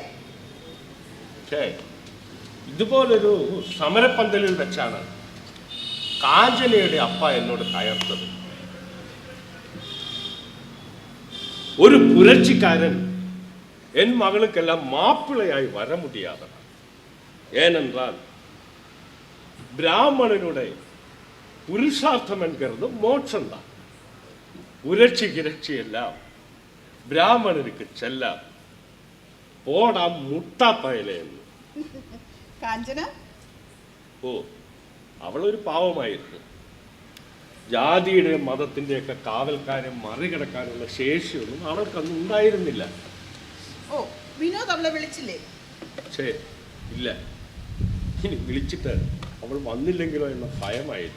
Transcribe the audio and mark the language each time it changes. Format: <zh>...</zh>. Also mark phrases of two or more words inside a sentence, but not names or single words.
<ml>പക്ഷേ ഇതുപോലൊരു സമരപ്പന്തലിൽ വെച്ചാണ് കാഞ്ചനയുടെ അപ്പ എന്നോട് കയർത്തത്.</ml> <ta>ஒரு புரட்சிக்காரன் என் மகள்க்கெல்லாம் மாப்பிளையாயி வர முடியாதே. ஏனென்றால் பிராமணனுடைய புருஷார்த்தம் என்கிறது மோட்சம்தான். புரட்சி கிரட்சி எல்லாம் பிராமணருக்கு செல்லாம். போடா முட்டா பயலேன்னு.</ta> <ml>കാഞ്ചന ഓ, അവളൊരു പാവമായിരുന്നു. ജാതിയുടെയും മതത്തിൻ്റെയൊക്കെ കാവൽക്കാരെ മറികടക്കാനുള്ള ശേഷിയൊന്നും അവൾക്കന്ന് ഉണ്ടായിരുന്നില്ല. ഓ, വിനോദ് അവളെ വിളിച്ചില്ലേ? പക്ഷേ ഇല്ല, ഇനി വിളിച്ചിട്ട് അവൾ വന്നില്ലെങ്കിലോ എന്ന ഭയമായിരുന്നു.</ml>